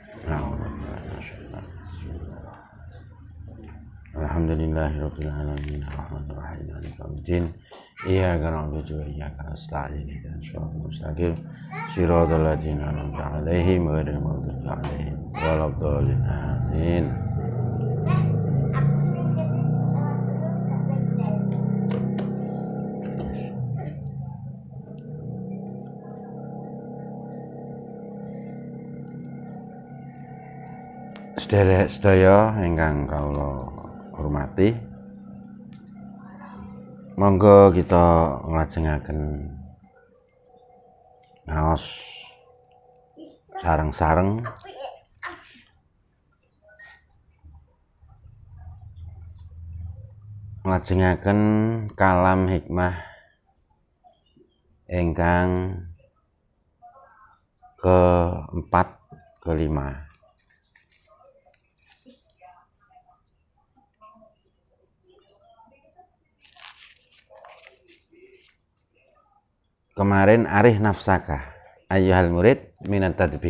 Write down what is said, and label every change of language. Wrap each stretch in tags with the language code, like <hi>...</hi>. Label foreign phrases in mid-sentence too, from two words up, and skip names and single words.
<ar>الحمد لله رب العالمين الرحمن الرحيم مالك يوم الدين. إياك نعبد وإياك نستعين اهدنا الصراط المستقيم صراط الذين أنعمت عليهم غير المغضوب عليهم ولا الضالين. Amin.</ar> <jv>Sederek sedaya ingkang kawula hormati, monggo kita nglajengaken ngaos sareng-sareng nglajengaken kalam hikmah ingkang</jv> <id>keempat kelima.</id> <ar>Kemarin أرح نفسك أيها المريد من التدبير.</ar>